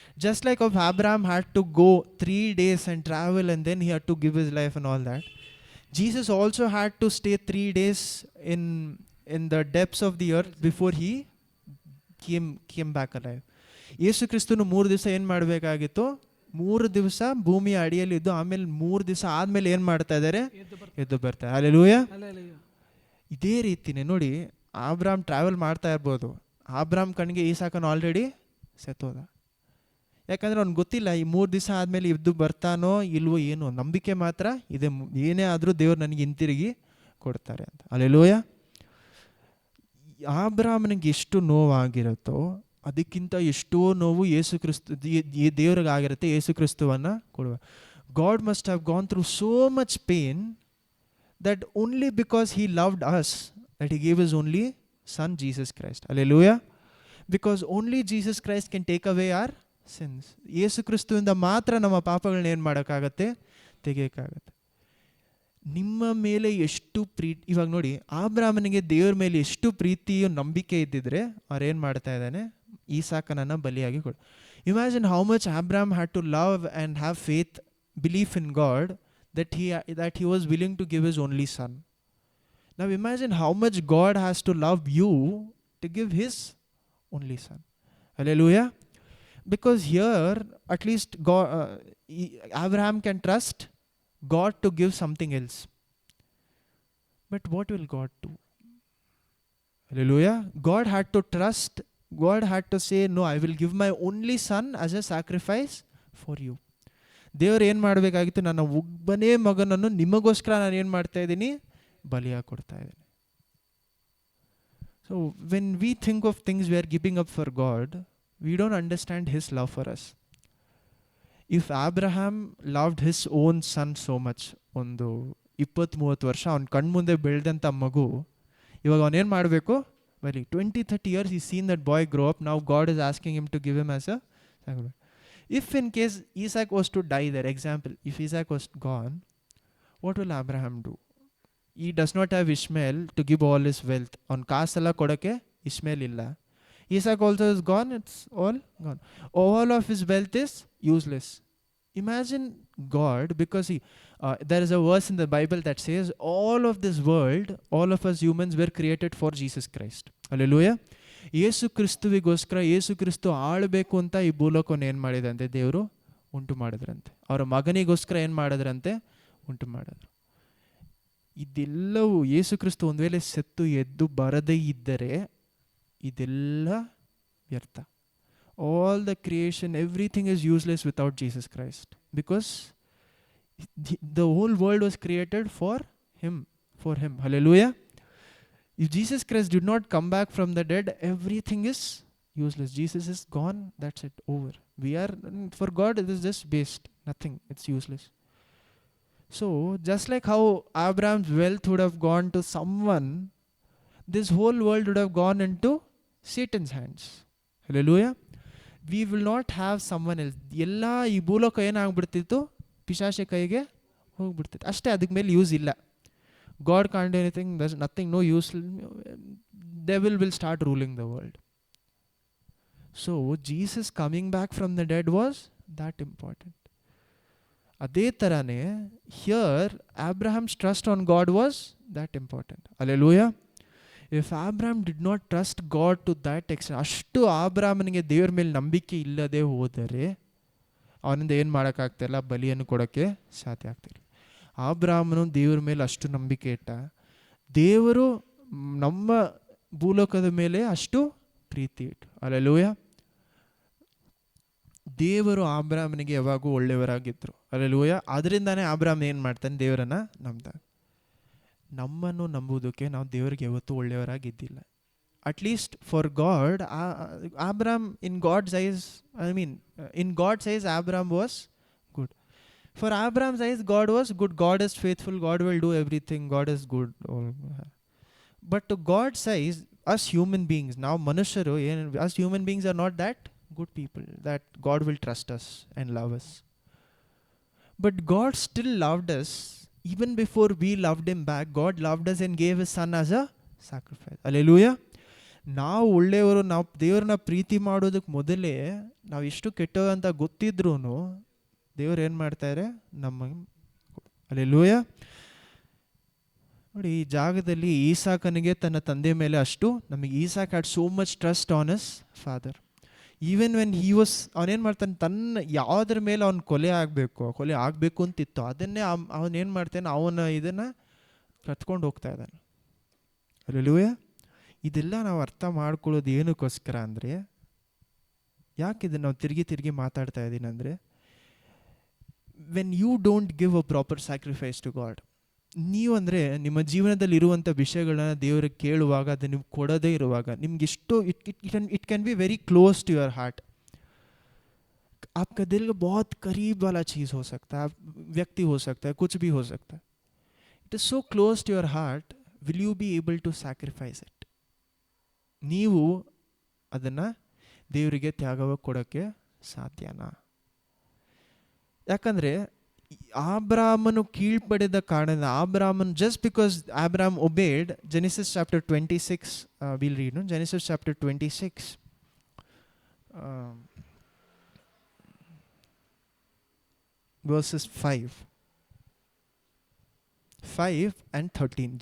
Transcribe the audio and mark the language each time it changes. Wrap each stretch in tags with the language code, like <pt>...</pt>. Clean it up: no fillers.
<en>Just like if Abraham had to go 3 days and travel and then he had to give his life and all that, Jesus also had to stay 3 days in the depths of the earth before he came back alive.</en> <kn>ಯೇಸು ಕ್ರಿಸ್ತನು 3 ದಿವಸ ಏನು ಮಾಡಬೇಕಾಗಿತ್ತು, 3 ದಿವಸ ಭೂಮಿಯ ಅಡಿಯಲ್ಲಿ ಇದ್ದು ಆಮೇಲೆ 3 ದಿವಸ ಆದಮೇಲೆ ಏನು ಮಾಡ್ತಾ ಇದ್ದಾರೆ, ಎದ್ದು ಬರ್ತಾರೆ. ಹಲ್ಲೆಲೂಯಾ. ಇದೇ ರೀತಿನೇ ನೋಡಿ, ಅಬ್ರಾಮ್ ಟ್ರಾವೆಲ್ ಮಾಡ್ತಾ ಇರ್ಬೋದು, ಅಬ್ರಾಮ್ ಕಣ್ಣಿಗೆ ಈಸಾಕನ ಆಲ್ರೆಡಿ ಸತ್ತೋದ. ಯಾಕಂದರೆ ಅವ್ನಿಗೆ ಗೊತ್ತಿಲ್ಲ ಈ 3 ದಿವಸ ಆದಮೇಲೆ ಎದ್ದು ಬರ್ತಾನೋ ಇಲ್ವೋ, ಏನು ನಂಬಿಕೆ ಮಾತ್ರ ಇದೆ, ಏನೇ ಆದರೂ ದೇವ್ರು ನನಗೆ ಹಿಂತಿರುಗಿ ಕೊಡ್ತಾರೆ ಅಂತ. ಹಲ್ಲೆಲೂಯಾ. ಅಬ್ರಾಮನಿಗೆ ಎಷ್ಟು ನೋವಾಗಿರುತ್ತೋ ಅದಕ್ಕಿಂತ ಎಷ್ಟೋ ನೋವು ಯೇಸು ಕ್ರಿಸ್ತು ದೇವ್ರಿಗಾಗಿರುತ್ತೆ ಯೇಸು ಕ್ರಿಸ್ತುವನ್ನು ಕೊಡುವ.</kn> <en>God must have gone through so much pain that only because he loved us that he gave his only son Jesus Christ. Hallelujah. Because only Jesus Christ can take away our sins.</en> <kn>ಯೇಸು ಕ್ರಿಸ್ತುವಿಂದ ಮಾತ್ರ ನಮ್ಮ ಪಾಪಗಳನ್ನ ಏನು ಮಾಡೋಕ್ಕಾಗತ್ತೆ, ತೆಗೆಯೋಕ್ಕಾಗತ್ತೆ. ನಿಮ್ಮ ಮೇಲೆ ಎಷ್ಟು ಪ್ರೀತಿ, ಇವಾಗ ನೋಡಿ ಅಬ್ರಾಮನಿಗೆ ದೇವ್ರ ಮೇಲೆ ಎಷ್ಟು ಪ್ರೀತಿಯು ನಂಬಿಕೆ ಇದ್ದಿದ್ರೆ ಅವ್ರೇನು ಮಾಡ್ತಾ ಇದ್ದಾನೆ, ಈಸಾಕನನ್ನು ಬಲಿಯಾಗಿ ಕೊಡು.</kn> <en>Imagine how much Abram had to love and have faith, belief in God, that he was willing to give his only son. Now imagine how much God has to love you to give his only son. Hallelujah. Because here at least God, Abraham can trust God to give something else. But what will God do? Hallelujah. God had to trust, God had to say, no, I will give my only son as a sacrifice for you.</en> <kn>ದೇವ್ರು ಏನು ಮಾಡಬೇಕಾಗಿತ್ತು, ನನ್ನ ಒಬ್ಬನೇ ಮಗನನ್ನು ನಿಮಗೋಸ್ಕರ ನಾನು ಏನು ಮಾಡ್ತಾ ಇದ್ದೀನಿ, ಬಲಿಯಾಗಿ ಕೊಡ್ತಾ ಇದ್ದೀನಿ.</kn> <en>So when we think of things we are giving up for God, we don't understand his love for us. If Abraham loved his own son so much,</en> <kn>ಒಂದು 20-30 ವರ್ಷ ಅವ್ನ ಕಣ್ಮುಂದೆ ಬೆಳೆದಂಥ ಮಗು, ಇವಾಗ ಅವನೇನು ಮಾಡಬೇಕು, ಬಲಿ</kn> <en>20-30 years he seen that boy grow up, now God is asking him to give him as a sacrifice. If in case Isaac was to die there, example, if Isaac was gone, what will Abraham do? He does not have Ishmael to give all his wealth.</en> <kn>On kaasala kodake Ishmael illa.</kn> <en>Isaac also is gone, it's all gone. All of his wealth is useless. Imagine God, because there is a verse in the Bible that says all of this world, all of us humans were created for Jesus Christ. Hallelujah.</en> <kn>ಯೇಸು ಕ್ರಿಸ್ತುವಿಗೋಸ್ಕರ, ಯೇಸು ಕ್ರಿಸ್ತು ಆಳಬೇಕು ಅಂತ ಈ ಭೂಲೋಕವನ್ನು ಏನು ಮಾಡಿದಂತೆ, ದೇವರು ಉಂಟು ಮಾಡಿದ್ರಂತೆ. ಅವರ ಮಗನಿಗೋಸ್ಕರ ಏನು ಮಾಡಿದ್ರಂತೆ, ಉಂಟು ಮಾಡಿದ್ರು. ಇದೆಲ್ಲವೂ ಯೇಸು ಕ್ರಿಸ್ತು ಒಂದು ವೇಳೆ ಸತ್ತು ಎದ್ದು ಬರದೇ ಇದ್ದರೆ ಇದೆಲ್ಲ ವ್ಯರ್ಥ.</kn> <en>All the creation, everything is useless without Jesus Christ, because the whole world was created for him. Hallelujah. If Jesus Christ did not come back from the dead, everything is useless. Jesus is gone, that's it, over. We are, for God it is just waste, nothing, it's useless. So just like how Abraham's wealth would have gone to someone, this whole world would have gone into Satan's hands. Hallelujah. We will not have someone else.</en> <kn>ಎಲ್ಲ ಈ ಭೂಲೋಕ ಏನಾಗ್ಬಿಡ್ತಿತ್ತು, ಪಿಶಾಚೆ ಕೈಗೆ ಹೋಗ್ಬಿಡ್ತಿತ್ತು ಅಷ್ಟೇ, ಅದಕ್ಕೆ ಮೇಲೆ use ಇಲ್ಲ.</kn> <en>God can't do anything, there's nothing, no use. Devil will start ruling the world. So Jesus coming back from the dead was that important.</en> <kn>ಅದೇ ಥರನೇ</kn> <en>here Abraham's trust on God was that important. Hallelujah. If Abraham did not trust God to that extent,</en> <kn>ಅಷ್ಟು ಅಬ್ರಾಮನಿಗೆ ದೇವ್ರ ಮೇಲೆ ನಂಬಿಕೆ ಇಲ್ಲದೆ ಹೋದರೆ ಅವನಿಂದ ಏನು ಮಾಡೋಕ್ಕಾಗ್ತಿಲ್ಲ, ಬಲಿಯನ್ನು ಕೊಡೋಕ್ಕೆ ಸಾಧ್ಯ ಆಗ್ತಿಲ್ಲ. ಅಬ್ರಾಮನು ದೇವರ ಮೇಲೆ ಅಷ್ಟು ನಂಬಿಕೆ ಇಟ್ಟ, ದೇವರು ನಮ್ಮ ಭೂಲೋಕದ ಮೇಲೆ ಅಷ್ಟು ಪ್ರೀತಿ ಇಟ್ಟು. ಹಲ್ಲೆಲೂಯಾ. ದೇವರು ಅಬ್ರಾಮನಿಗೆ ಯಾವಾಗೂ ಒಳ್ಳೆಯವರಾಗಿದ್ದರು. ಹಲ್ಲೆಲೂಯಾ. ಅದರಿಂದಾನೇ ಅಬ್ರಾಮ್ ಏನು ಮಾಡ್ತಾನೆ, ದೇವರನ್ನು ನಂಬ್ತಾನೆ. ನಮ್ಮನ್ನು ನಂಬುವುದಕ್ಕೆ ನಾವು ದೇವರಿಗೆ ಯಾವತ್ತೂ ಒಳ್ಳೆಯವರಾಗಿದ್ದಿಲ್ಲ.</kn> <en>At least for God, Abram in God's eyes, in God's eyes Abram was good. For Abraham's eyes, God was good. God is faithful. God will do everything. God is good. But to God's eyes, us human beings, now manusharu, us human beings are not that good people that God will trust us and love us. But God still loved us. Even before we loved him back, God loved us and gave his son as a sacrifice. Hallelujah.</en> <kn>ನಾವು ಒಳ್ಳೆಯವರು, ನಾವು ದೇವ್ರನ್ನ ಪ್ರೀತಿ ಮಾಡೋದಕ್ಕೆ ಮೊದಲೇ ನಾವು ಎಷ್ಟು ಕೆಟ್ಟವರು ಅಂತ ಗೊತ್ತಿದ್ರೂ ದೇವ್ರು ಏನು ಮಾಡ್ತಾರೆ, ನಮಗೆ. ಹಲ್ಲೆಲೂಯಾ. ನೋಡಿ, ಈ ಜಾಗದಲ್ಲಿ ಈಸಾಕನಿಗೆ ತನ್ನ ತಂದೆ ಮೇಲೆ ಅಷ್ಟು ನಮಗೆ,</kn> <en>Isaac had so much trust on his father. Even when he was,</en> <kn>ಅವನೇನು ಮಾಡ್ತಾನೆ, ತನ್ನ ಯಾವುದ್ರ ಮೇಲೆ ಅವ್ನು ಕೊಲೆ ಆಗಬೇಕು ಅಂತಿತ್ತು, ಅದನ್ನೇ ಅವನೇನು ಮಾಡ್ತಾನೆ, ಅವನ ಇದನ್ನು ಕತ್ಕೊಂಡು ಹೋಗ್ತಾ ಇದ್ದಾನೆ. ಹಲ್ಲೆಲೂಯಾ. ಇದೆಲ್ಲ ನಾವು ಅರ್ಥ ಮಾಡ್ಕೊಳ್ಳೋದು ಏನಕ್ಕೋಸ್ಕರ ಅಂದರೆ, ಯಾಕೆ ಇದನ್ನು ನಾವು ತಿರುಗಿ ಮಾತಾಡ್ತಾ ಇದ್ದೀನಿ ಅಂದರೆ,</kn> <en>when you don't give a proper sacrifice to God,</en> <kn>ನೀವು ಅಂದರೆ ನಿಮ್ಮ ಜೀವನದಲ್ಲಿ ಇರುವಂಥ ವಿಷಯಗಳನ್ನ ದೇವರಿಗೆ ಕೇಳುವಾಗ, ಅದು ನೀವು ಕೊಡೋದೇ ಇರುವಾಗ, ನಿಮ್ಗೆ ಎಷ್ಟು</kn> <en>It can be very close to your heart.</en> <hi>आपका दिल का बहुत करीब वाला चीज़ हो सकता है, व्यक्ति हो सकता है, कुछ भी हो सकता है.</hi> <en>It is so close to your heart, will you be able to sacrifice it?</en> <kn>ನೀವು ಅದನ್ನು ದೇವರಿಗೆ ತ್ಯಾಗವಾಗಿ ಕೊಡೋಕ್ಕೆ ಸಾಧ್ಯನಾ? ಯಾಕಂದರೆ ಆಬ್ರಾಮನು ಕೀಳ್ಪಡೆದ ಕಾರಣದಿಂದ ಆಬ್ರಾಮನ್</kn> <en>Just because Abram obeyed, Genesis chapter 26 will read, Genesis chapter 26 verses 5 and 13.</en>